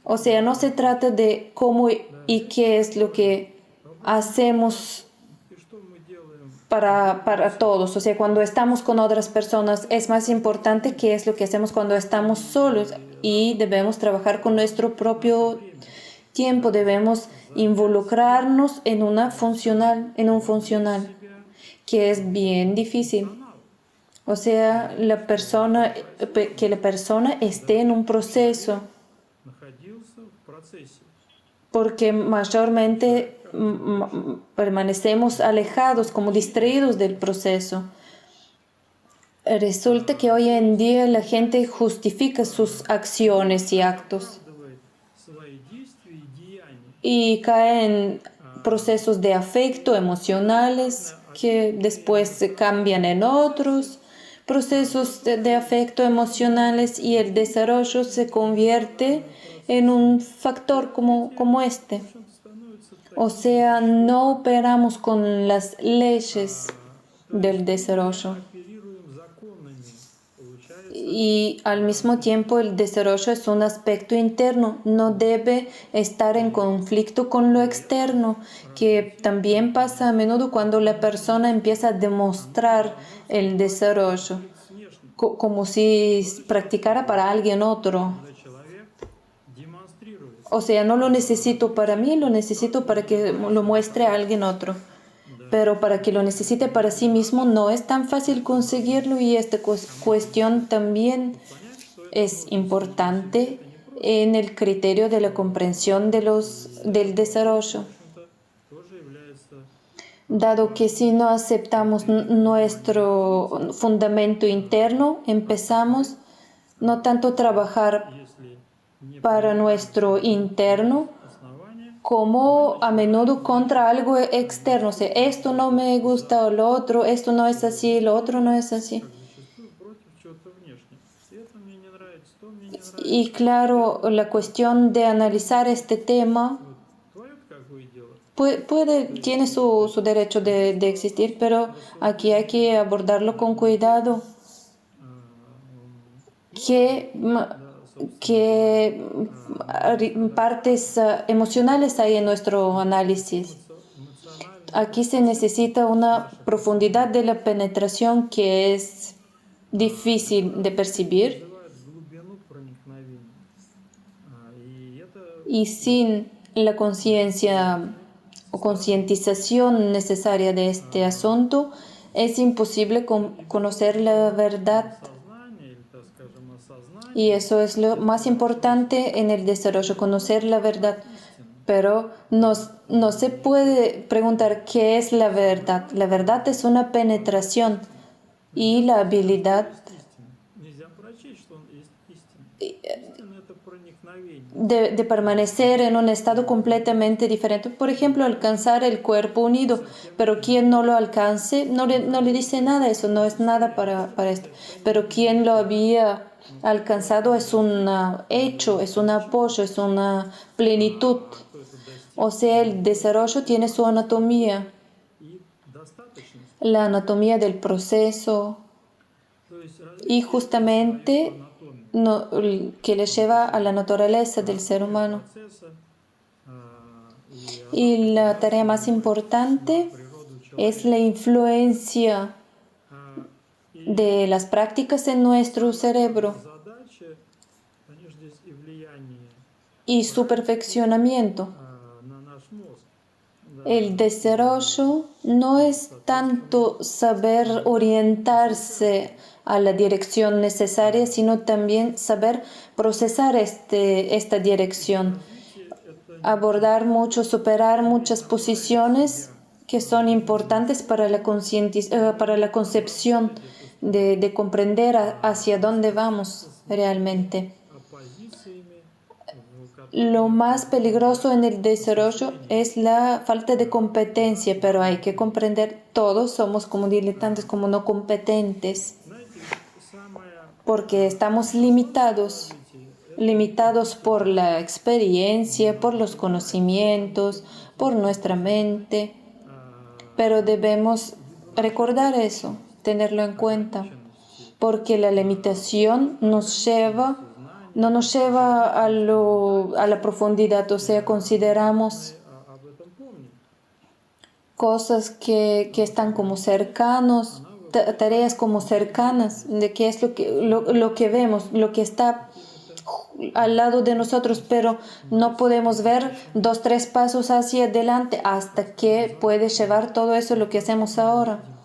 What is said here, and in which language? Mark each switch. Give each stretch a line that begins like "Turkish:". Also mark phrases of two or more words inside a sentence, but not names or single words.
Spanish: O sea, no se trata de cómo y qué es lo que hacemos
Russian: И что мы делаем,
Spanish: para todos. O sea, cuando estamos con otras personas es más importante qué es lo que hacemos cuando estamos solos, y debemos trabajar con nuestro propio tiempo, debemos involucrarnos en un funcional, que es bien difícil. O sea, que la persona esté en un proceso,
Russian: находился в процессе.
Spanish: porque mayormente permanecemos alejados, como distraídos del proceso. Resulta que hoy en día la gente justifica sus acciones y actos
Russian: Оправдывает свои действия и деяния.
Spanish: y cae en procesos de afecto emocionales que después se cambian en otros procesos de afecto emocionales, y el desarrollo se convierte en un factor como este.
Russian: Становится
Spanish: O sea, no operamos con las leyes del desarrollo.
Russian: оперируем законами. Получается,
Spanish: Y al mismo tiempo el desarrollo es un aspecto interno, no debe estar en conflicto con lo externo, que también pasa a menudo cuando la persona empieza a demostrar el desarrollo, como si practicara para alguien otro.
Russian: когда человек демонстрирует
Spanish: O sea, no lo necesito para mí, lo necesito para que lo muestre a alguien otro. Pero para que lo necesite para sí mismo no es tan fácil conseguirlo, y esta cuestión también es importante en el criterio de la comprensión del desarrollo.
Russian: тоже является
Spanish: Dado que si no aceptamos nuestro fundamento interno, empezamos no tanto trabajar
Russian: если не
Spanish: para nuestro interno,
Russian: основания,
Spanish: como a menudo contra algo externo. O sea, esto no me gusta o lo otro, esto no es así, lo otro no es así.
Russian: как зачастую против чего-то внешнего. И это мне не нравится, то мне не нравится.
Spanish: Y claro, la cuestión de analizar este tema
Russian: Вот твое какое дело?
Spanish: tiene su derecho de existir, pero aquí hay que abordarlo con cuidado. ¿Qué, qué partes emocionales hay en nuestro análisis?
Russian: Эмоционально
Spanish: Aquí se necesita una profundidad de la penetración que es difícil de percibir
Russian: вызывает глубину проникновения. И это
Spanish: y sin la conciencia o concientización necesaria de este asunto es imposible conocer la verdad.
Russian: сознание или, так скажем, осознание
Spanish: Y eso es lo más importante en el desarrollo, conocer la verdad. Pero no se puede preguntar qué es la verdad. La verdad es una penetración y la habilidad
Russian: истины. Нельзя прочесть, что он есть истина. Истина — это проникновение.
Spanish: de permanecer en un estado completamente diferente. Por ejemplo, alcanzar el cuerpo unido. Pero quien no lo alcance, no le dice nada, eso no es nada para esto. Pero quien lo había alcanzado es un hecho, es un apoyo, es una plenitud. O sea, el desarrollo tiene su anatomía,
Russian: И достаточность.
Spanish: la anatomía del proceso
Russian: То есть
Spanish: y justamente que le lleva a la naturaleza del ser humano.
Russian: процесса и
Spanish: Y la tarea más importante
Russian: природу человека.
Spanish: es la influencia
Russian: И
Spanish: de las prácticas en nuestro cerebro
Russian: задача, они же здесь и влияние
Spanish: y su perfeccionamiento.
Russian: на наш мозг.
Spanish: El desarrollo no es tanto saber orientarse a la dirección necesaria, sino también saber procesar esta dirección, abordar mucho, superar muchas posiciones que son importantes para la concepción de comprender hacia dónde vamos realmente.
Russian: Позициями,
Spanish: Lo más peligroso en el desarrollo es la falta de competencia, pero hay que comprender, todos somos como diletantes, como no competentes,
Russian: знаете, самое
Spanish: porque estamos limitados por la experiencia, por los conocimientos, por nuestra mente, pero debemos recordar eso, tenerlo en cuenta, porque la limitación no nos lleva a la profundidad, o sea, consideramos
Russian: об этом помнить.
Spanish: cosas que están como cercanos, tareas como cercanas, de qué es lo que vemos, lo que está al lado de nosotros, pero no podemos ver 2, 3 pasos hacia adelante hasta que puede llevar todo eso lo que hacemos ahora.